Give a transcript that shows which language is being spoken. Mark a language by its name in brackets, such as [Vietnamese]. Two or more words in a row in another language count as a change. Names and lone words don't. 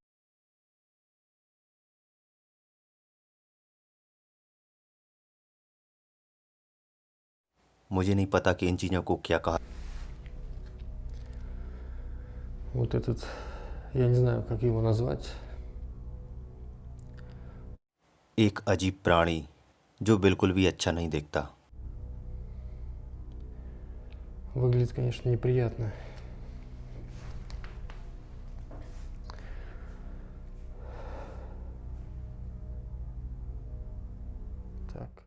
[Hindi] मुझे नहीं पता कि इन चीज़ों को क्या कहा। [Russian] Вот этот, я не знаю, как его назвать. [Hindi] एक अजीब प्राणी जो बिल्कुल भी अच्छा नहीं दिखता। [Russian] Выглядит, конечно, неприятно. Так.